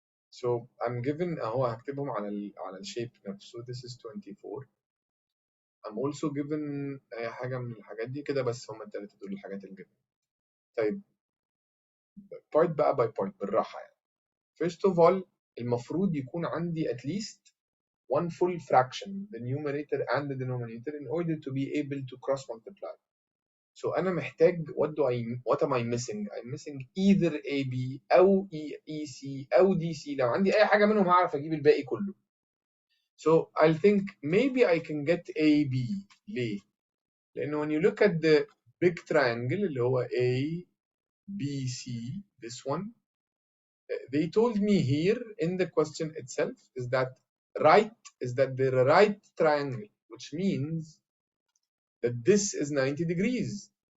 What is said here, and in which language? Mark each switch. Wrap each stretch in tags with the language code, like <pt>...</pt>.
<en>So I'm given</en> <ar>أهو هكتبهم على الشيب نفسه.</ar> <en>This is 24. I'm also given</en> <ar>أي حاجة من الحاجات دي كده بس هم التلاتة دول الحاجات اللي given. طيب part بقى by part بالراحة يعني.</ar> <en>First of all</en> <ar>المفروض يكون عندي</ar> <en>at least one full fraction, the numerator and the denominator, in order to be able to cross multiply. So</en> <ar>أنا محتاج</ar> <en>what am I missing? I'm missing either AB أو EC أو DC.</en> <ar>لو عندي أي حاجة منهم هعرف أجيب الباقي كله.</ar> <en>So I'll think maybe I can get AB.</en> <ar>ليه؟ لأنه</ar> <en>when you look at the big triangle</en> <ar>اللي هو</ar> <en>A, B, C, this one, they told me here in the question itself is that they're a right triangle, which means that this is 90 degrees.</en>